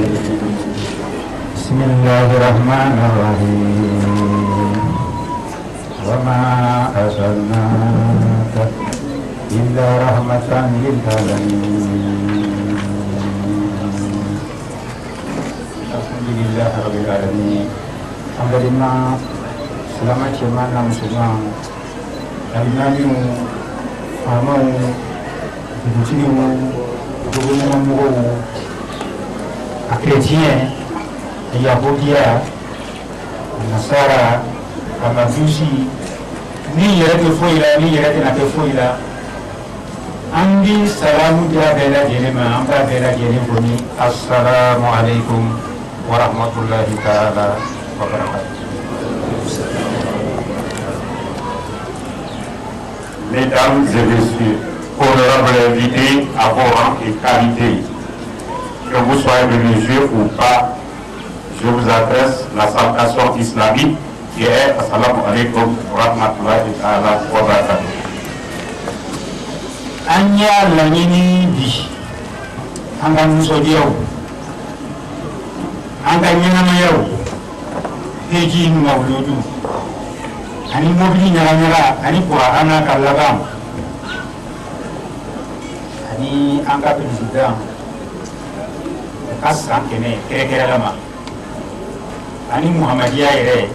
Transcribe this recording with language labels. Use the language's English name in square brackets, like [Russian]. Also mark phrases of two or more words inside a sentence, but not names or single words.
[Arabic] بسم الله الرحمن الرحيم وما أرسلناك إلا رحمة للعالمين. الحمد لله رب العالمين. [Bambara] Alhamdulillah selama cɛman na musoman alimamiw faamaw dugutigiw dugukɔnɔmɔgɔw a chrétien a yahudiya a nasara a majusi ni yɛrɛ tɛ foyi la ni yɛrɛ tɛna kɛ foyi la an bi salamu di a bɛɛ lajɛlen ma an b'a bɛɛ lajɛlen fo ni [Arabic] السلام عليكم ورحمة الله تعالى وبركاته. [French] Mesdames et messieurs, honorables invités à vos rangs et qualités, que vous soyez religieux ou pas, je vous adresse la salutation islamique qui est [Arabic] السلام عليكم ورحمة الله تعالى وبركاته. [Bambara] An y'a laɲini bi an ka nisɔndiyaw an ka ɲɛnamayaw heji mawuludu ani mobili ɲagaɲaga ani kurahana ka laban ani an ka président ka san 100 kɛrɛkɛrɛlama ani muhamadiya yɛrɛ